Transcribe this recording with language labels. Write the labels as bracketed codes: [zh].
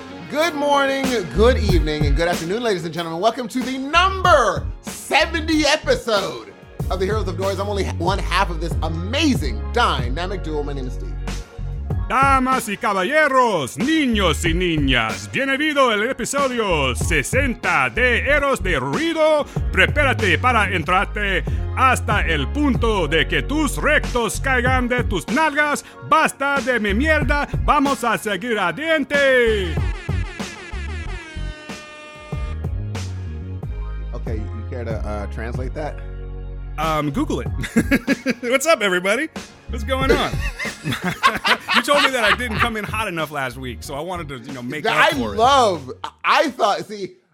[en] Good morning, good evening, and good afternoon, ladies and gentlemen. Welcome to the number 70 episode of the Heroes of Noise. I'm only one half of this amazing, dynamic duo. My name is Steve. [es] Damas y caballeros, niños y niñas, bienvenido al episodio 60 de Héroes de Ruido. Prepárate para entrarte hasta el punto de que tus rectos caigan de tus nalgas. Basta de mi mierda, vamos a seguir adelante. [en] Okay, you care to translate that? Google it. What's up, everybody? What's going on? You told me that I didn't come in hot enough last week, so I wanted to, make up for it.